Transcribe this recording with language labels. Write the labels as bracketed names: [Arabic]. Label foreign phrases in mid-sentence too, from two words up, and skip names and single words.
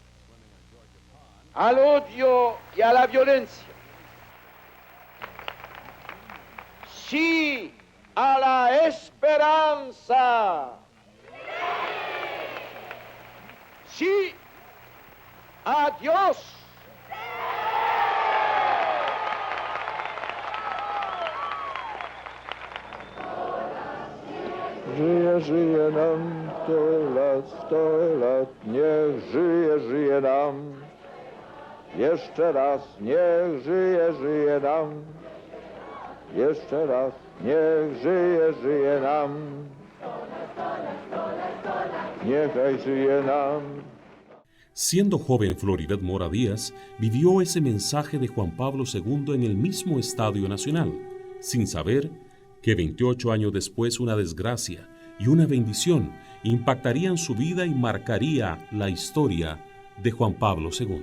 [Spanish] al odio y a la violencia, sí a la esperanza, sí a Dios. [Polish] Żyje, żyje nam 100 lat, niech żyje, żyje nam. Jeszcze raz, niech żyje, żyje nam. Jeszcze raz, niech żyje, żyje nam. Niechaj żyje nam. [Spanish] Siendo joven, Floribet Mora Díaz vivió ese mensaje de Juan Pablo II en el mismo Estadio Nacional, sin saber que 28 años después una desgracia y una bendición impactarían su vida y marcaría la historia de Juan Pablo II.